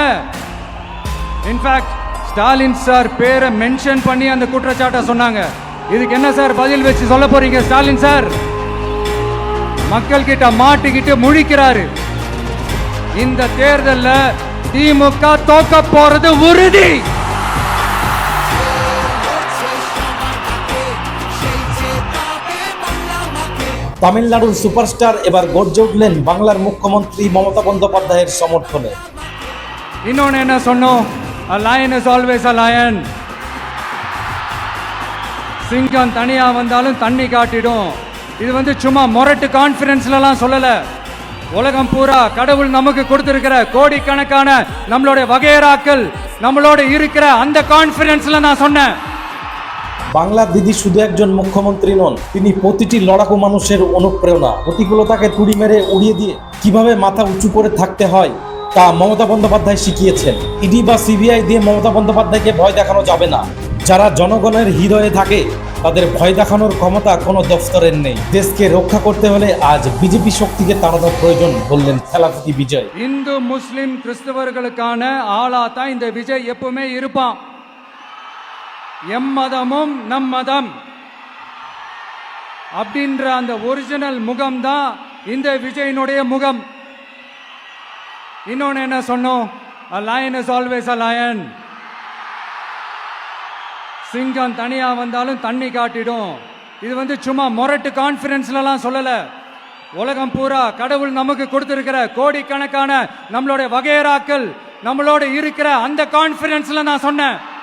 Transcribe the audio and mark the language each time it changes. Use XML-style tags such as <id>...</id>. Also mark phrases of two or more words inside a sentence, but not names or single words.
<ta>இன்ஃபேக்ட் ஸ்டாலின் சார் பேரை மென்ஷன் பண்ணி அந்த குற்றச்சாட்டை சொன்னாங்க. இதுக்கு என்ன சார் பதில் வச்சு சொல்ல போறீங்க? ஸ்டாலின் சார் மக்கள் கிட்ட மாட்டிக்கிட்டு முழிக்கிறாரு. இந்த தேர்தலில் திமுக தோக்க போறது உறுதி.</ta> <bn>তামিলনাড়ুর সুপারস্টার এবার গর্জে উঠলেন বাংলার মুখ্যমন্ত্রী মমতা বন্দ্যোপাধ্যায়ের সমর্থনে।</bn> <ta>இன்னொன்னு என்ன சொன்னோம்?</ta> <en>A lion is always a lion.</en> <ta>சிங்கம் தனியா வந்தாலும் தண்ணி காட்டிடும். இது சும்மா மொரட்டு கான்ஃபரன்ஸ்லாம் சொல்லல. உலகம் பூரா கடவுள் நமக்கு கொடுத்திருக்கிற கோடிக்கணக்கான நம்மளுடைய வகையறாக்கள் நம்மளோட இருக்கிற அந்த கான்ஃபரன்ஸ்ல நான் சொன்னேன்.</ta> <bn>বাংলার দিদি শুধু একজন মুখ্যমন্ত্রী নন, তিনি প্রতিটি লড়াকু মানুষের অনুপ্রেরণা। প্রতিকূলতাকে তুড়ি মেরে উড়িয়ে দিয়ে কিভাবে মাথা উঁচু করে থাকতে হয় তা মমতা বন্দ্যোপাধ্যায় শিখিয়েছেন। ইডি বা সিবিআই দিয়ে মমতা বন্দ্যোপাধ্যায়কে ভয় দেখানো যাবে না। যারা জনগণের হৃদয়ে থাকে তাদের ভয় দেখানোর ক্ষমতা কোনো দফতরের নেই। দেশকে রক্ষা করতে হলে আজ বিজেপি শক্তিকে তাড়ানোর প্রয়োজন, বললেন খেলাফতি বিজয়।</bn> <ta>இந்து முஸ்லிம் கிறிஸ்தவர்களுக்கான ஆளா தான் இந்த விஜய் எப்பவுமே இருப்பான். எம்மதமும் நம் மதம் அப்படின்ற அந்த ஒரிஜினல் முகம் தான் இந்த விஜயினுடைய முகம். இன்னொன்னு என்ன சொன்னோம்?</ta> <en>A lion is always a lion.</en> <ta>சிங்கம் தனியா வந்தாலும் தண்ணி காட்டிடும். இது சும்மா மொரட்டு கான்ஃபரன்ஸ்லாம் சொல்லல. உலகம் பூரா கடவுள் நமக்கு கொடுத்திருக்கிற கோடிக்கணக்கான நம்மளுடைய வகையறாக்கள் நம்மளோட இருக்கிற அந்த கான்ஃபரன்ஸ்ல நான் சொன்னேன்.</ta>